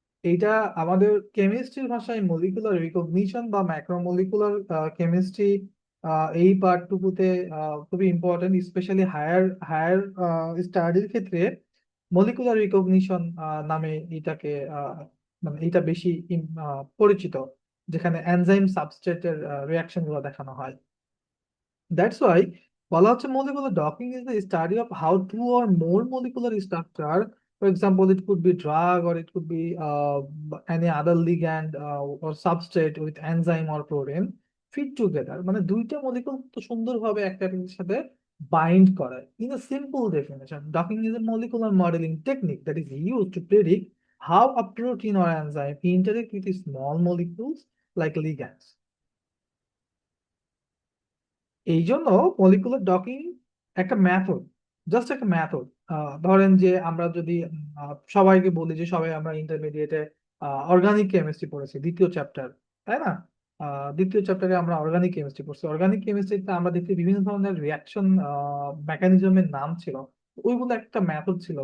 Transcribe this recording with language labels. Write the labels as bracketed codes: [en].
[bn] এইটা আমাদের কেমিস্ট্রির ভাষায় মলিকুলার রিকগনিশন বা ম্যাক্রোমলিকুলার কেমিস্ট্রি, এই পার্টটুকুতে খুবই ইম্পর্টেন্ট, স্পেশালি হায়ার হায়ার স্টাডির ক্ষেত্রে মলিকুলার রিকগনিশন নামে এটাকে মানে এটা বেশি পরিচিত, যেখানে এনজাইম সাবস্ট্রেটের রিয়াকশন গুলো দেখানো হয়। [en] that's why [bn] বলা হচ্ছে [en] molecular docking is the study of how two or more molecular structure, for example it could be drug or it could be any other ligand or substrate with enzyme or protein fit together, [bn] মানে দুইটা molecule তো সুন্দরভাবে একটা আরেকটার সাথে bind করে। [en] In a simple definition, docking is a molecular modeling technique that is used to predict how a protein or enzyme interact with small molecules like ligands। [bn] এই জন্য মলিকুলার ডকিং একটা ম্যাথড, জাস্ট একটা method. ধরেন যে আমরা যদি সবাইকে বলি যে সবাই আমরা ইন্টারমিডিয়েটে অর্গানিক কেমিস্ট্রি পড়েছি, দ্বিতীয় চ্যাপ্টার, তাই না? দ্বিতীয় চ্যাপ্টারে আমরা অর্গানিক কেমিস্ট্রি পড়ছি। অর্গানিক কেমিস্ট্রিতে আমরা দেখি বিভিন্ন ধরনের রিয়াকশন মেকানিজমের নাম ছিল, ওইগুলো একটা মেথড ছিল।